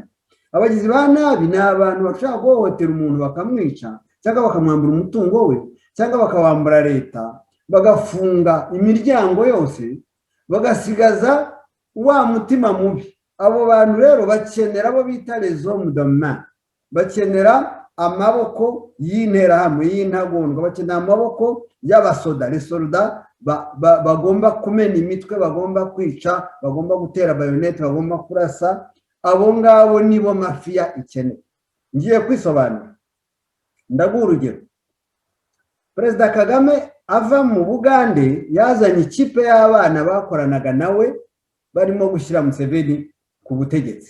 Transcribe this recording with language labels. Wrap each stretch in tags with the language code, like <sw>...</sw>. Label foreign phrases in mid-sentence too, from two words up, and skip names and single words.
<rw>Abagizi ba nabi ni abantu bashaka guhohotera umuntu bakamwica, cyangwa bakamwambura umutungo we, cyangwa bakawambura leta, bagafunga imiryango yose, bagasigaza wa mutima mubi. Abo bantu rero bakenera abo bita</rw> <fr>les hommes de main,</fr> <rw>bakenera amaboko y'interahamwe y'intagondwa, bakenera amaboko y'abasoda,</rw> <fr>les soldats</fr> <rw>bagomba kumena imitwe, bagomba kwica, bagomba gutera bayonete, bagomba kurasa. Abo ngabo nibo mafia ikeneye. Ngiye kwisobanura, ndaguha urugero. Perezida Kagame ava mu Bugande yazanye ikipe y'abana bakoranaga nawe barimo gushyira Museveni ku butegetsi.</rw>